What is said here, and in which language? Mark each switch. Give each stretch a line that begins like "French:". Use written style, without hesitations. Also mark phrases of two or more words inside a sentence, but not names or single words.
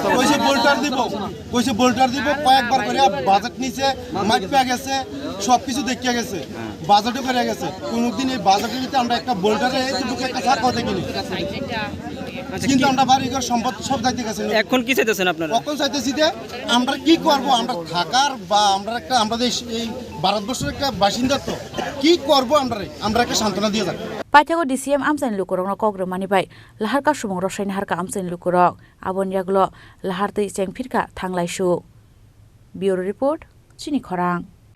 Bangla: কইছে বোল্ডার দিব কয়েকবার করে বাজেট নিচে মাইক পেয়ে গেছে সবকিছু দেখিয়ে গেছে বাজেটও করে গেছে কোনদিন এই বাজেটের ভিতরে আমরা একটা বোল্ডারে এইটুকু একটা ছাড় কথা কিনি কিন্তু আমরা বাড়িঘর সম্পদ সব যাইতে গেছে এখন কি চাইতেছেন আপনারা এখন চাইতেছি যে আমরা কি করব আমরা থাকার বা আমরা এই ভারতবর্ষের একটা বাসিন্দা তো কি করব আমরা একটা সান্ত্বনা দিয়ে যাবো
Kok Borok: Paithago DCM amsani lukurokno kogromani bai lahar ka sumong roshaini harka amsani lukurok abon yaglo lahar tei chengphirka thanglaisu
English: Bureau Report
Kok Borok: Chini Khorang